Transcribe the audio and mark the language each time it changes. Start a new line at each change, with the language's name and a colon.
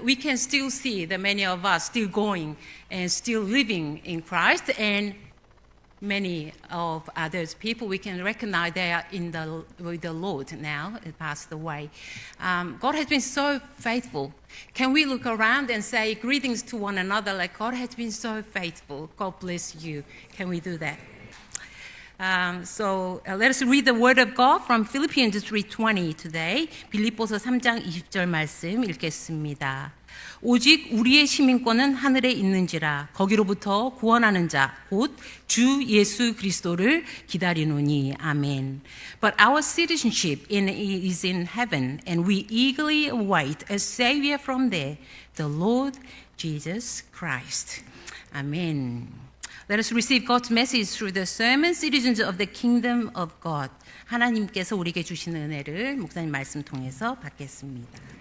English: We can still see that many of us still going and still living in Christ, and many of others people we can recognize they are with the Lord now, passed away. God has been so faithful. Can we look around and say greetings to one another like God has been so faithful? God bless you. Can we do that? Let us read the word of God from Philippians 3:20 today.
Korean: 빌립보서 3장 20절 말씀 읽겠습니다. 오직 우리의 시민권은 하늘에 있는지라 거기로부터 구원하는 자 곧 주 예수 그리스도를 기다리노니. 아멘.
English: But our citizenship is in heaven, and we eagerly await a Savior from there, the Lord Jesus Christ. Amen. Let us receive God's message through the sermon, Citizens of the Kingdom of God.
Korean: 하나님께서 우리에게 주시는 은혜를 목사님 말씀 통해서 받겠습니다.